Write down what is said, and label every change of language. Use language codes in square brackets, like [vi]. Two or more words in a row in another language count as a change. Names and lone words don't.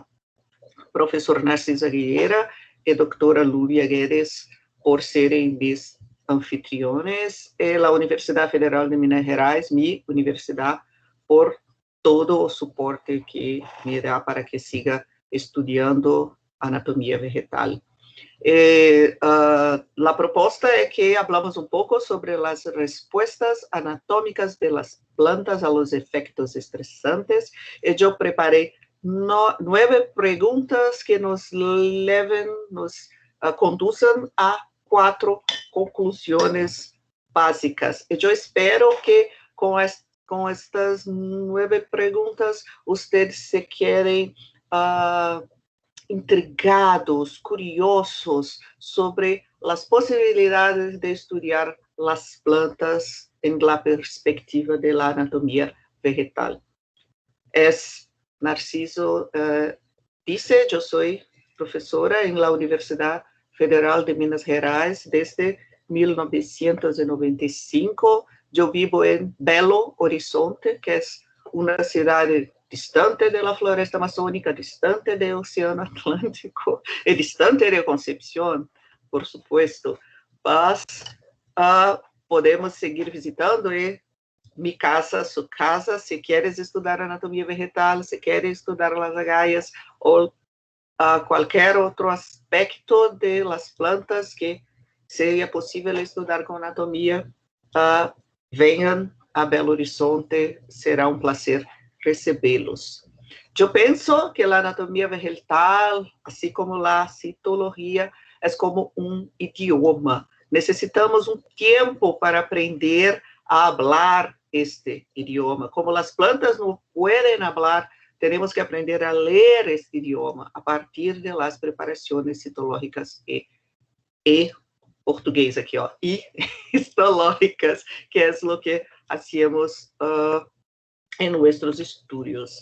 [es] Profesor Narciso Aguilera y doctora Lúbia Guedes [pt] por serem [es] mis anfitriones, la Universidad Federal de Minas Gerais, mi universidad, por todo [pt] o soporte que me dá [es] para que siga estudiando anatomia vegetal. La proposta é que hablamos [pt] um pouco sobre as respostas [es] anatómicas de las plantas a los efectos estresantes, [pt] e eu preparei 9 preguntas que nos conduzam a 4 conclusões básicas. E eu espero que com estas 9 perguntas, vocês se querem intrigados, curiosos sobre as possibilidades de estudar as plantas [es] em la perspectiva de la anatomia vegetal. Narciso dice, yo soy profesora en la Universidad Federal de Minas Gerais desde 1995. Yo vivo en Belo Horizonte, que es una ciudad distante de la floresta amazónica, distante del Océano Atlántico y distante de Concepción, por supuesto. Mas podemos seguir visitando mi casa, su casa, si quieres estudar anatomia vegetal, si quieres estudar las agallas o cualquier otro aspecto de las plantas que sea posible estudar con anatomía, vengan a Belo Horizonte, será un placer [pt] recebê-los. Eu penso que a anatomia vegetal, assim como a citologia, é como idioma. Necessitamos tempo para aprender a falar este idioma. [es] Como las plantas no pueden hablar, tenemos que aprender a leer este idioma a partir de las preparaciones citológicas y [pt] portugués aquí, ó, [es] y histológicas, que es lo que hacemos en nuestros estudios.